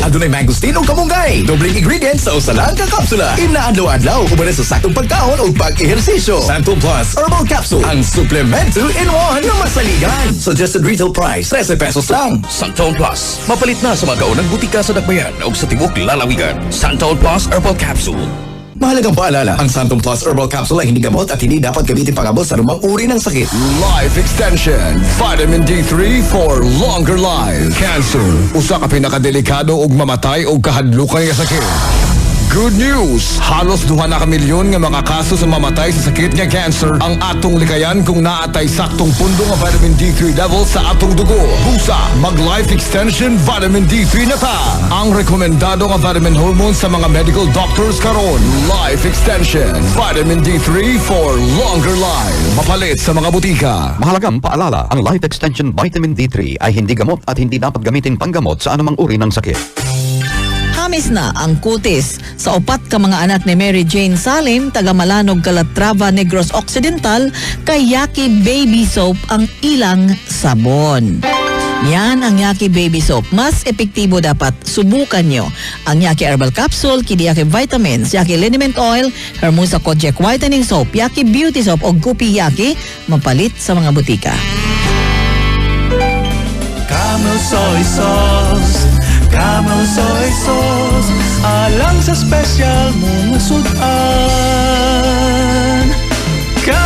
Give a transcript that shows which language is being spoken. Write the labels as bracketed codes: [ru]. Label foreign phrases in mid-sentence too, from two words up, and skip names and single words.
[ceb] Adunay mangosteen o kamunggay. Dobling ingredients sa usalang kakapsula. Inaadlaw-adlaw uban sa saktong pagkaon o pag-ehersisyo. Xanthone Plus Herbal Capsule. Ang Supplement 2-in-1 na masaligan. [en] Suggested retail price, 13 pesos lang. Xanthone Plus. [ceb] Mapalit na sa mga kaunang butika sa Dakbayan o sa Tibok Lalawigan. Xanthone Plus Herbal Capsule. [tl] Mahalagang paalala, ang Xanthone Plus Herbal Capsule ay hindi gamot at hindi dapat gamitin pangabot sa anumang uri ng sakit. [en] Life Extension. Vitamin D3 for longer life. Cancer. [ceb] Usa ka pinakadelikado og mamatay og kahadlukan nga sakit. [en] Good news! [ceb] Halos 2 na kamilyon nga mga kaso sa mamatay sa sakit nga cancer ang atong likayan kung naatay saktong pundo nga vitamin D3 level sa atong dugo. Busa, mag-Life Extension Vitamin D3 na ta! Ang rekomendado nga [en] vitamin hormone [ceb] sa mga [en] medical doctors [ceb] karon. [en] Life Extension Vitamin D3 for longer life. [ceb] Mapalit sa mga butika. [tl] Mahalagang paalala, ang Life Extension Vitamin D3 ay hindi gamot at hindi dapat gamitin panggamot sa anumang uri ng sakit. [ceb] Hamis na ang kutis sa upat ka mga anak ni Mary Jane Salim, taga Malanog, Calatrava, Negros Occidental, kay Yaki Baby Soap ang ilang sabon. [tl] Yan ang Yaki Baby Soap. Mas epektibo dapat. Subukan nyo ang Yaki Herbal Capsule, Kidi Yaki Vitamins, Yaki Liniment Oil, Hermosa Kojak Whitening Soap, Yaki Beauty Soap o Gupi Yaki, mapalit sa mga butika. [ceb] Camel soy sauce, camel soy sauce, alang sa special mong sudan.